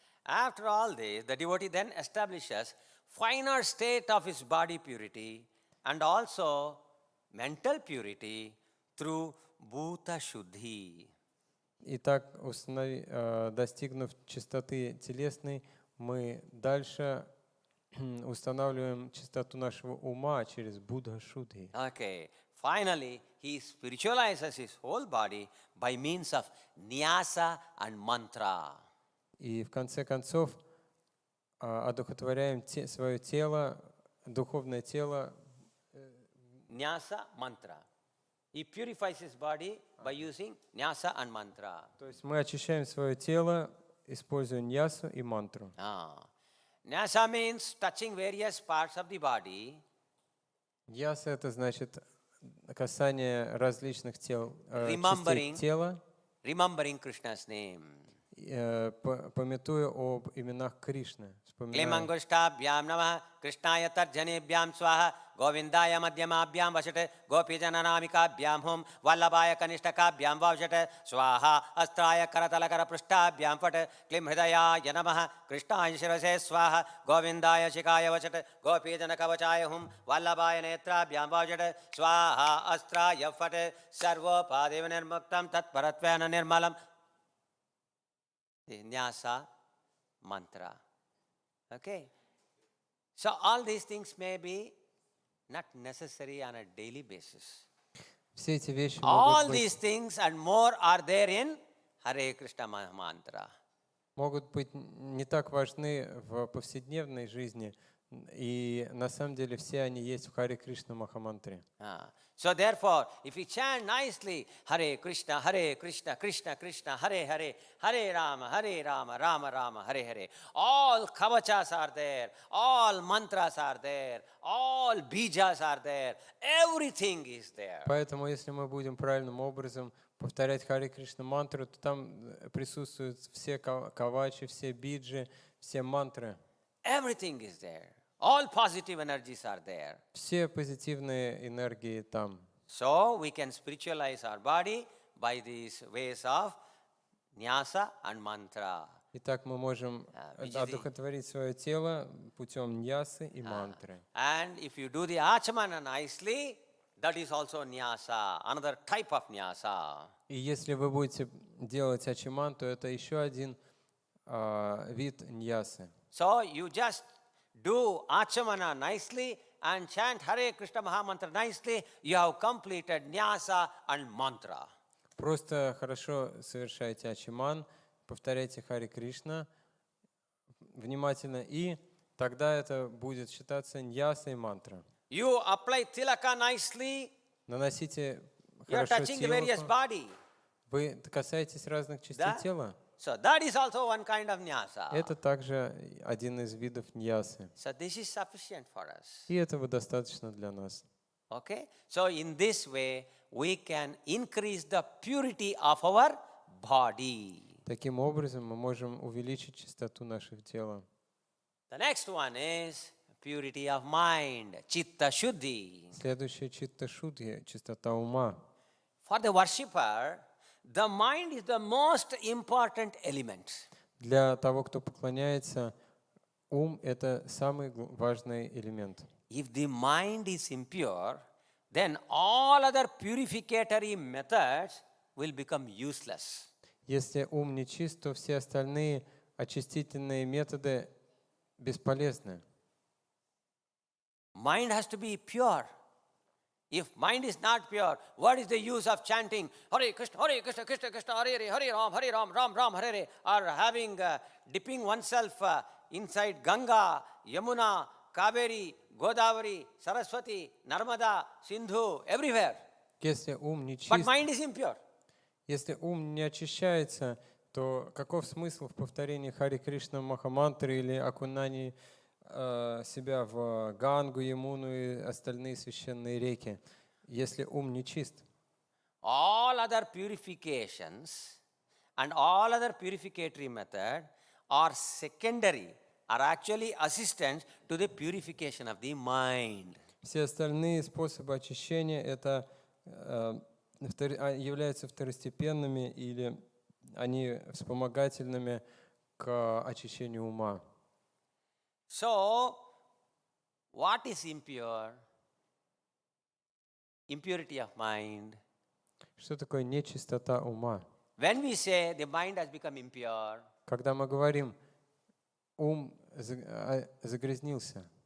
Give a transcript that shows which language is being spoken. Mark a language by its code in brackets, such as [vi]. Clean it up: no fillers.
[en] After all this, the devotee then establishes finer state of his body purity and also mental purity through bhuta shuddhi. [ru] Итак, достигнув чистоты телесной, мы дальше устанавливаем чистоту нашего ума через Будха-шудхи. [en] Okay. Finally, he spiritualizes his whole body by means of nyasa and mantra. [ru] И в конце концов одухотворяем свое тело, духовное тело. [en] Nyasa mantra. He purifies his body by using nyasa and mantra. [ru] То есть мы очищаем свое тело, используя ньясу и мантру. [en] Nyasa means touching various parts of the body. [ru] Ньяса — это значит касание различных частей тела, [en] Remembering Krishna's name. [ru] памятуя об именах Кришны. [sa] Klimangustabhyam namah Krishnaya tarjanebhyam swaha Govindaya madhyamabhyam vasate Gopijananamikabhyam hum Vallabhaya kanishtakabhyam vavjate Swaha astraya karatalakara prashtabhyam fate Klim hridaya yanamah Krishnaya shirase swaha Govindaya shikaya vachate Gopijanakavachaya hum Vallabhaya netrabhyam vavjate Swaha astraya fate Sarvopadeva nirmuktam tatparatvena nirmalam. [en] The nyasa mantra. Okay. So all these things may be not necessary on a daily basis. [ru] Все эти вещи [en] All these things and more are there in Hare Krishna mantra. [ru] могут быть не так важны в повседневной жизни, и на самом деле все они есть в Харе Кришна Махамантре. [en] So therefore, if we chant nicely Hare Krishna, Krishna Krishna, Hare Hare, Hare Rama, Rama Rama, Hare Hare, all kavachas are there, all mantras are there, all bijas are there, everything is there. [ru] Поэтому, если мы будем правильным образом повторять Харе Кришна мантру, то там присутствуют все кавачи, все биджи, все мантры. [en] Everything is there. All positive energies are there. [ru] Все позитивные энергии там. [en] So we can spiritualize our body by these ways of nyasa and mantra. [ru] Итак, мы можем одухотворить свое тело путем ньясы и мантры. [en] And if you do the achmana nicely, that is also nyasa, another type of nyasa. [ru] И если вы будете делать ачиман, то это еще один вид ньясы. [en] So you just do achamana nicely and chant Hare Krishna Mahamantra nicely, you have completed nyasa and mantra. [ru] Просто хорошо совершайте ачиман, повторяйте Харе Кришна внимательно, и тогда это будет считаться ньясой мантра. [en] You apply tilaka nicely, [ru] Наносите [en] you are [ru] хорошо [en] touching the various [ru] тилаку. [en] body. [ru] Вы касаетесь разных частей Да? тела. [en] So that is also one kind of nyasa. [ru] Это также один из видов ньясы. [en] So this is sufficient for us. [ru] И этого достаточно для нас. [en] Okay? So in this way, we can increase the purity of our body. [ru] Таким образом, мы можем увеличить чистоту наших тела. [en] The next one is purity of mind, chitta shuddhi. [ru] Следующее читта шудхи, чистота ума. [en] For the worshipper, the mind is the most important element. [ru] Для того, кто поклоняется, ум — это самый важный элемент. [en] If the mind is impure, then all other purificatory methods will become useless. [ru] Если ум не чист, то все остальные очистительные методы бесполезны. [en] Mind has to be pure. If mind is not pure, what is the use of chanting Hare Krishna, Krishna Krishna, Hare Hare, Ram Ram, Hare Hare, or having dipping oneself inside Ganga, Yamuna, Kaveri, Godavari, Saraswati, Narmada, Sindhu, everywhere. [ru] Если ум не [en] But [ru] чист, [en] mind is impure. [ru] если ум не очищается, то каков смысл в повторении Хари Кришна Махамантры или окунании себя в Гангу, Ямуну и остальные священные реки, если ум не чист? [en] All other purifications and all other purificatory method are secondary, are actually assistants to the purification of the mind. [ru] Все остальные способы очищения это являются второстепенными или они вспомогательными к очищению ума. [en] So, what is impure? Impurity of mind. [ru] Что такое нечистота ума? [en] When we say the mind has become impure, [ru] Когда мы говорим, ум загрязнился,